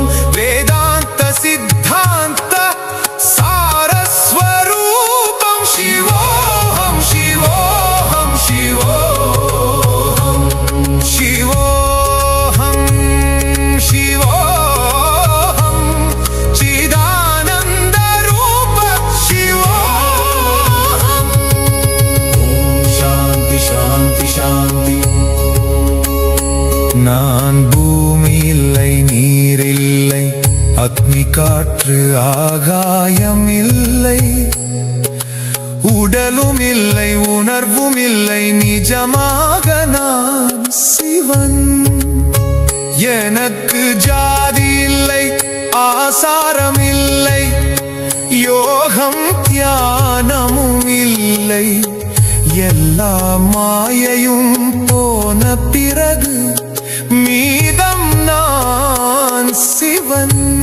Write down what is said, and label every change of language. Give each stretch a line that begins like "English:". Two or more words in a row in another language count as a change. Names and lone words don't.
Sanskrit: वेदान्त सिद्धान्त सारस्वरूपं शिवोऽहं शिवोऽहं शिवोऽहं शिवोऽहं शिवोऽहं चिदानन्दरूप शिवोऽहम् शान्ति शान्ति शान्ति
Tamil: நான் பூமி இல்லை நீர் இல்லை அக்னி காற்று ஆகாயம் இல்லை உடலும் இல்லை உணர்வும் இல்லை நிஜமாக நான் சிவன் எனக்கு ஜாதி இல்லை ஆசாரம் இல்லை யோகம் தியானமும் இல்லை எல்லா மாயையும் போன பிறகு மீதம் நான் சிவன்